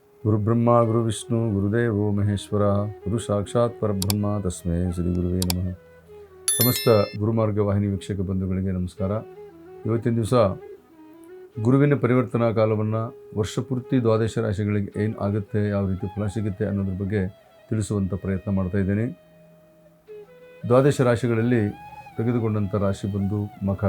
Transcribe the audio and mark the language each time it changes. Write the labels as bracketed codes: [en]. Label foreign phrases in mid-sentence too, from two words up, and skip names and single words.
[sa] ಗುರುಬ್ರಹ್ಮ ಗುರುವಿಷ್ಣು ಗುರುದೇವೋ ಮಹೇಶ್ವರ ಗುರು ಸಾಕ್ಷಾತ್ ಪರಬ್ರಹ್ಮ ತಸ್ಮೈ ಶ್ರೀ ಗುರುವೇ ನಮಃ. [kn] ಸಮಸ್ತ ಗುರುಮಾರ್ಗ ವಾಹಿನಿ ವೀಕ್ಷಕ ಬಂಧುಗಳಿಗೆ ನಮಸ್ಕಾರ. ಇವತ್ತಿನ ದಿವಸ ಗುರುವಿನ ಪರಿವರ್ತನಾ ಕಾಲವನ್ನು ವರ್ಷಪೂರ್ತಿ ದ್ವಾದಶ ರಾಶಿಗಳಿಗೆ ಏನು ಆಗುತ್ತೆ, ಯಾವ ರೀತಿ ಫಲ ಸಿಗುತ್ತೆ ಅನ್ನೋದ್ರ ಬಗ್ಗೆ ತಿಳಿಸುವಂಥ ಪ್ರಯತ್ನ ಮಾಡ್ತಾಯಿದ್ದೇನೆ. ದ್ವಾದಶ ರಾಶಿಗಳಲ್ಲಿ ತೆಗೆದುಕೊಂಡಂಥ ರಾಶಿ ಬಂದು ಮಕರ.